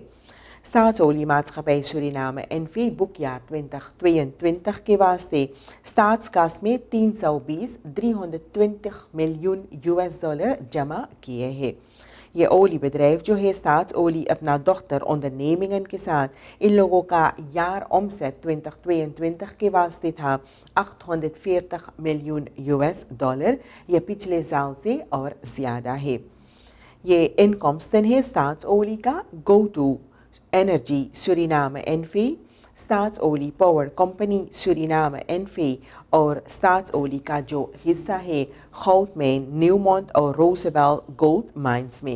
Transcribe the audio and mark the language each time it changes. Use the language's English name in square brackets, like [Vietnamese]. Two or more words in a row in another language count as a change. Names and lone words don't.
[Caribbean Hindustani] Staatsolie Maatschappij Suriname NV boekjaar 2022 के वास्ते स्टाट्सकास में 320 मिलियन $320 जमा किए हैं। ये [Dutch] olie bedrijf [Caribbean Hindustani] जो है स्टाट्सओली अपना [Dutch] dochter ondernemingen [Caribbean Hindustani] के साथ इन लोगों का [Dutch] jaar omzet [Caribbean Hindustani] 2022 के वास्ते था $840 मिलियन। ये पिछले साल से और ज़्यादा है। ये इनकमsten है स्टाट्सओली का गो टू एनर्जी सूरीनाम NV, स्टाट्सओली पावर कंपनी सूरीनाम NV और स्टाट्सओली का जो हिस्सा है गोudmijn, न्यूमोंट और रोसेवेल गोल्ड माइंस में।